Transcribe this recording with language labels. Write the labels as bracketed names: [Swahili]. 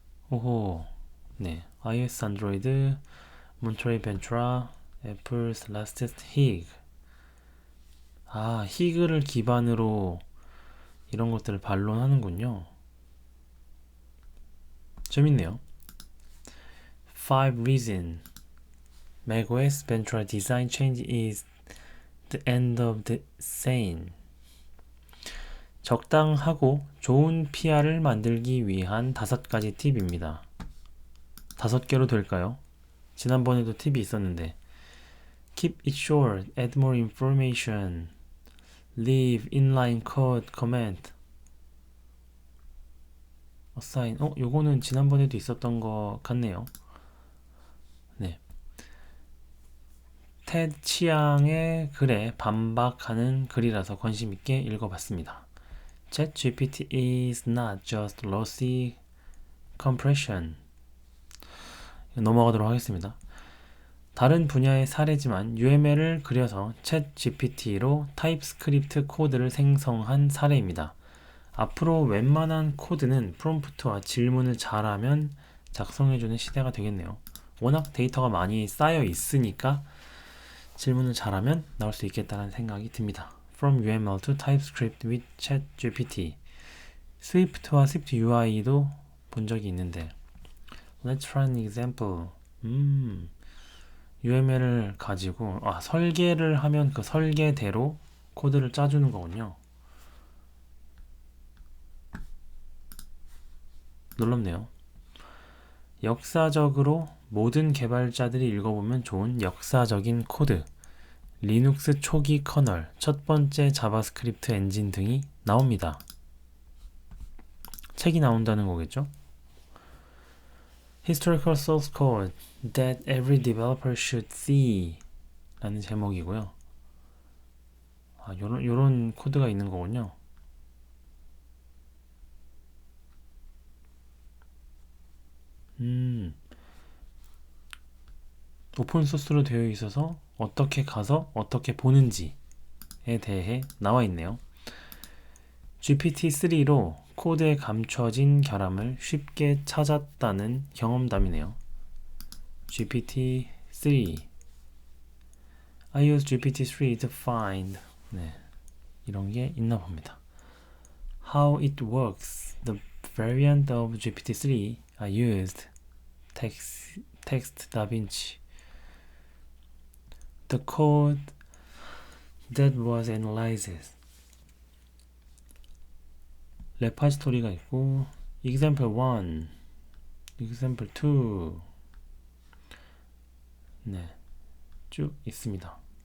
[Korean] 오호. 네. iOS, 안드로이드, 몬트레이 벤츄라, 애플, 셀라스티스, 히그. 아, 히그를 기반으로 이런 것들을 반론하는군요. 재밌네요. [English] 5 reason macOS Ventura design change is the end of the sane. [Korean] 적당하고 좋은 PR을 만들기 위한 5가지 팁입니다. 5개로 될까요? 지난번에도 팁이 있었는데 [English] Keep it short, add more information, leave inline code comment, assign. [Korean] 요거는 지난번에도 있었던 것 같네요. 네. 테드 취향의 글에 반박하는 글이라서 관심있게 읽어봤습니다. [English] ChatGPT is not just lossy compression. [Korean] 넘어가도록 하겠습니다. 다른 분야의 사례지만 UML을 그려서 챗GPT로 타입스크립트 코드를 생성한 사례입니다. 앞으로 웬만한 코드는 프롬프트와 질문을 잘하면 작성해주는 시대가 되겠네요. 워낙 데이터가 많이 쌓여 있으니까 질문을 잘하면 나올 수 있겠다는 생각이 듭니다. [English] From UML to TypeScript with ChatGPT. [Korean] 스위프트와 스위프트 UI도 본 적이 있는데 [English] Let's try an example. [Korean] UML을 가지고 설계를 하면 그 설계대로 코드를 짜주는 거군요. 놀랍네요. 역사적으로 모든 개발자들이 읽어보면 좋은 역사적인 코드, 리눅스 초기 커널, 첫 번째 자바스크립트 엔진 등이 나옵니다. 책이 나온다는 거겠죠? [English] Historical source code that every developer should see [Korean] 라는 제목이고요. 요런 코드가 있는 거군요. 오픈소스로 되어 있어서 어떻게 가서 어떻게 보는지에 대해 나와 있네요. GPT-3로 코드에 감춰진 결함을 쉽게 찾았다는 경험담이네요. [English] GPT-3 I use GPT-3 to find [Korean] 네, 이런 게 있나 봅니다. [English] How it works The variant of GPT-3 I used Text DaVinci The code that was analyzed [Korean] 레파지토리가 있고 [English] example 1, example 2 [Korean] 네, 쭉 있습니다.